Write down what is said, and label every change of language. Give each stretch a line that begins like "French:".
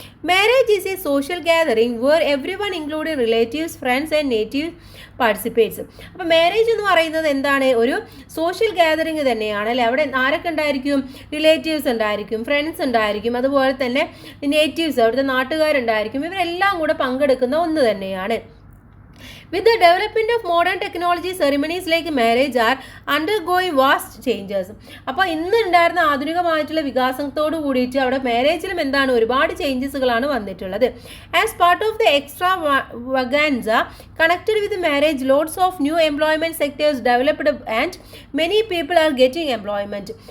English: Marriage is a social gathering where everyone including relatives, friends and native participates.
Malayalam: അപ്പോൾ marriage എന്ന് പറയുന്നത് എന്താണ്? ഒരു സോഷ്യൽ ഗാദറിംഗ് തന്നെയാണ് അല്ലേ. അവിടെ ആരൊക്കെ ഉണ്ടായിരിക്കും? റിലേറ്റീവ്സ് ഉണ്ടായിരിക്കും, ഫ്രണ്ട്സ് ഉണ്ടായിരിക്കും, അതുപോലെ തന്നെ നേറ്റീവ്സ്, അവിടുത്തെ നാട്ടുകാരുണ്ടായിരിക്കും. ഇവരെല്ലാം കൂടെ പങ്കെടുക്കുന്ന ഒന്ന് തന്നെയാണ്.
English: With the development of modern technology, ceremonies like marriage are undergoing vast changes.
Malayalam: അപ്പോൾ ഇന്ന് ഉണ്ടായിരുന്ന ആധുനികമായിട്ടുള്ള വികാസത്തോട് കൂടിയിട്ട് അവിടെ മാരേജിലും എന്താണ് ഒരുപാട് ചേഞ്ചസുകളാണ് വന്നിട്ടുള്ളത്.
English: As part of the extravaganza connected with marriage, loads of new employment sectors developed and many people are getting employment.